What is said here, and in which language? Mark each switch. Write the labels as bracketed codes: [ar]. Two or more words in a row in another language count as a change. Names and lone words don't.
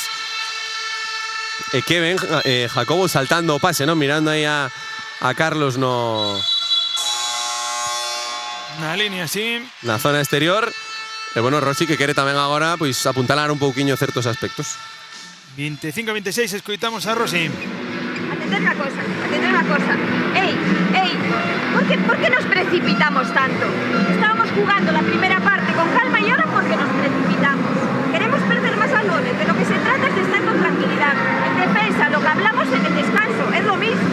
[gl] E que ven Jacobo saltando o pase, ¿no? Mirando aí a Carlos na línea, sí. Na zona exterior. E bueno, Rossi que quere tamén agora pois apuntalar un pouquiño certos aspectos. 25-26, escoitamos a Rossi. [es] Atender una cosa. ¡Ey! ¿Por qué nos precipitamos tanto? Estábamos jugando la primera parte con calma y ahora ¿por qué nos precipitamos? Queremos perder más balones, de lo que se trata es de estar con tranquilidad. En defensa, lo que hablamos en el descanso, es lo mismo.